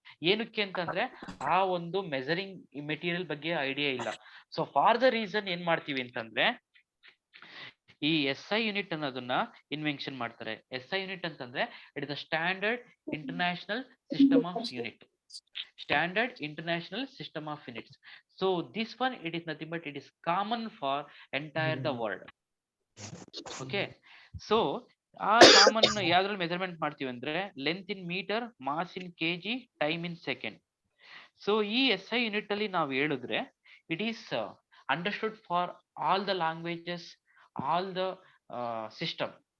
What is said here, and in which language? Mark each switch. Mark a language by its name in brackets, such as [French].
[Kannada] ಏನಕ್ಕೆ ಅಂತಂದ್ರೆ ಆ ಒಂದು ಮೆಜರಿಂಗ್ ಮೆಟೀರಿಯಲ್ ಬಗ್ಗೆ ಐಡಿಯಾ ಇಲ್ಲ. [English] so for the reason [Kannada] ಏನ್ ಮಾಡ್ತೀವಿ ಅಂತಂದ್ರೆ, ಈ SI ಯೂನಿಟ್ ಅನ್ನೋದನ್ನ ಇನ್ವೆನ್ಷನ್ ಮಾಡ್ತಾರೆ. [English] SI unit ಅಂತಂದ್ರೆ it is the standard international system of unit. Standard International System of Units. So this one, it is nothing but it is common for entire the world. [Kannada] Okay, so ಆ common ಯಾವ್ದ್ರಲ್ಲಿ measurement ಮಾಡ್ತೀವಿ ಅಂದ್ರೆ [English] Length in metre, mass in kg, time in second. So ಈ SI unit [Kannada] ಅಲ್ಲಿ ನಾವು ಹೇಳಿದ್ರೆ [English] It is understood for all the languages, all the system.